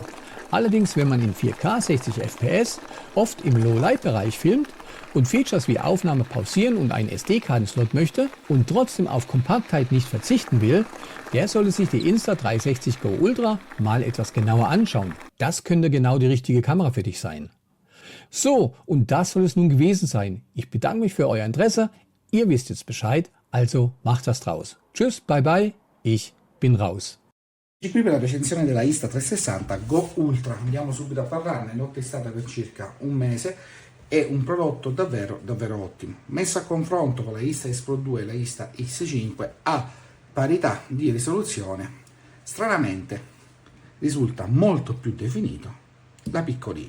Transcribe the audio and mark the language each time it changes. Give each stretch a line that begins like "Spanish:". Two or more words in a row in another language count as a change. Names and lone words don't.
German: Allerdings, wenn man in 4K 60 FPS oft im Low-Light-Bereich filmt und Features wie Aufnahme pausieren und einen SD-Kartenslot möchte und trotzdem auf Kompaktheit nicht verzichten will, der sollte sich die Insta360 Go Ultra mal etwas genauer anschauen. Das könnte genau die richtige Kamera für dich sein. So, und das soll es nun gewesen sein. Ich bedanke mich für euer Interesse. Ihr wisst jetzt Bescheid, also macht was draus. Tschüss,
English: bye bye,
German: ich bin raus.
Italian: Qui per la recensione della Insta360 Go Ultra, andiamo subito a parlarne. L'ho testata per circa un mese, è un prodotto davvero ottimo. Messo a confronto con la Insta Pro 2 e la Insta X5 a parità di risoluzione, stranamente risulta molto più definito la piccolina.